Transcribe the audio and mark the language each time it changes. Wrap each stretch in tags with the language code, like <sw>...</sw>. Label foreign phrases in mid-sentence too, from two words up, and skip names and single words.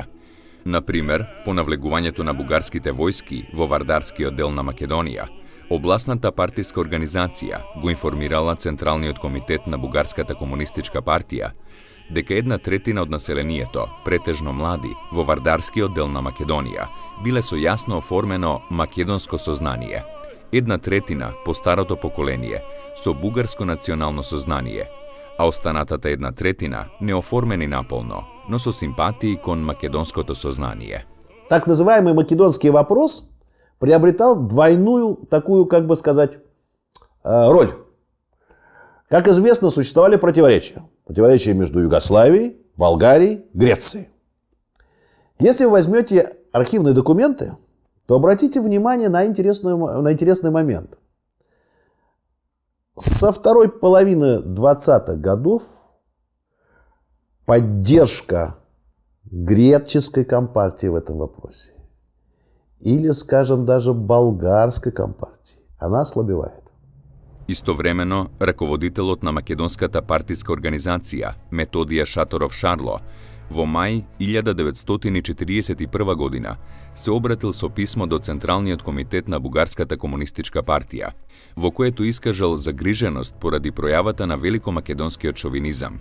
<mk>Например, по навлегувањето на бугарските војски во Вардарскиот дел на Македонија, обласната партиска организација го информирала Централниот комитет на Бугарската комунистичка партија дека 1/3 од населението, претежно млади, во Вардарскиот дел на Македонија, биле со јасно оформено македонско сознание. 1/3 по старото поколение, со бугарско национално сознание, а останатата 1/3 неоформени наполно, но со симпатии кон македонското сознание.</mk> <ru>Так называемый македонский вопрос приобретал двойную такую, как бы сказать, роль. Как известно, существовали противоречия. Противоречия между Югославией, Болгарией, Грецией. Если вы возьмете архивные документы, то обратите внимание на интересный момент. Со второй половины 20-х годов поддержка греческой компартии в этом вопросе, или, скажем, даже болгарской компартии, она ослабевает.</ru> <mk>Истовремено, раководителот на македонската партиска организација, Методија Шаторов Шарло, Во мај 1941 година се обратил со писмо до Централниот комитет на Бугарската комунистичка партија, во което искажал загриженост поради пројавата на великомакедонскиот шовинизам.</mk>